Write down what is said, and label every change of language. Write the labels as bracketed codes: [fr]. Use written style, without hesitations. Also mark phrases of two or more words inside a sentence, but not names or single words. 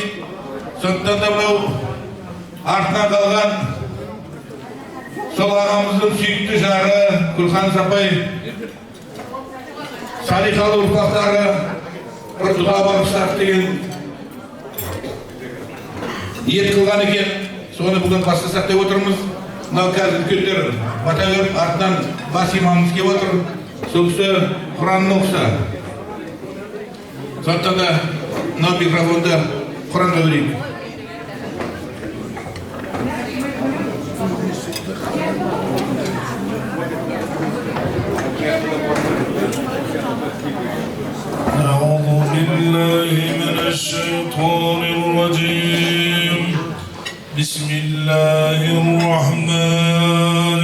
[kk] Сондықтан да мынау артынан қалған сол ағамыздың сүйікті жары Күлхан Сапай, салиқалы ұрпақтары бір дұға бағыштап деген ниет қылған екен. Соны бүгін бастасақ деп отырмыз. Мынау қазір үлкендер бата беріп артынан бас имамымыз келіп отыр. Сол кісі Құранын оқыса. Сондықтан да мынау микрофонды Құранға берейік. [ar] أعوذ بالله من الشيطان الرجيم بسم الله الرحمن